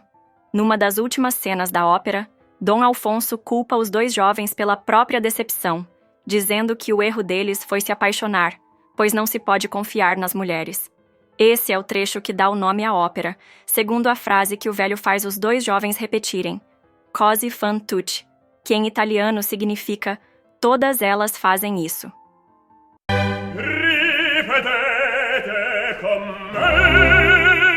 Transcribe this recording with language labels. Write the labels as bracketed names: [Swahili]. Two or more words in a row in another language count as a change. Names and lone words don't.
[Portuguese] Numa das últimas cenas da ópera, Dom Alfonso culpa os 2 jovens pela própria decepção, dizendo que o erro deles foi se apaixonar, pois não se pode confiar nas mulheres. Esse é o trecho que dá o nome à ópera, segundo a frase que o velho faz os 2 jovens repetirem, [Italian] Così fan tutte, [Portuguese] que em italiano significa todas elas fazem isso. [Italian] Ripetete con me.